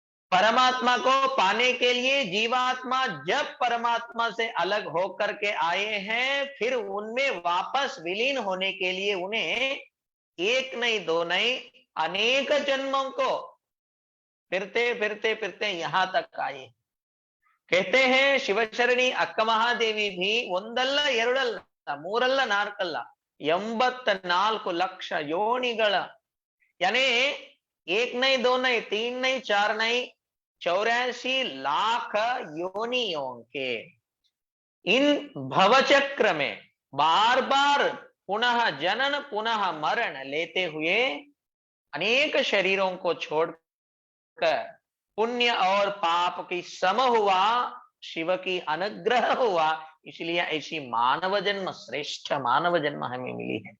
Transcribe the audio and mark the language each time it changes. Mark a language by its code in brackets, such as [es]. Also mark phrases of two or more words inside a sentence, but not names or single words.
[hi] परमात्मा को पाने के लिए जीवात्मा जब परमात्मा से अलग होकर के आए हैं, फिर उनमें वापस विलीन होने के लिए उन्हें एक नहीं दो नहीं अनेक जन्मों को फिरते फिरते फिरते यहां तक आए। कहते हैं शिवशरणी अक्क महादेवी भी [kn] ಒಂದಲ್ಲ ಎರಡಲ್ಲ ಮೂರಲ್ಲ ನಾಲ್ಕಲ್ಲ 84 ಲಕ್ಷ ಯೋನಿಗಳ [hi] यानी एक नहीं दो नहीं तीन नहीं चार नहीं 84 लाख योनियों के इन भवचक्र में बार बार पुनः जनन पुनः मरण लेते हुए अनेक शरीरों को छोड़कर पुण्य और पाप की सम हुआ, शिव की अनुग्रह हुआ, इसलिए ऐसी मानव जन्म श्रेष्ठ मानव जन्म हमें मिली है।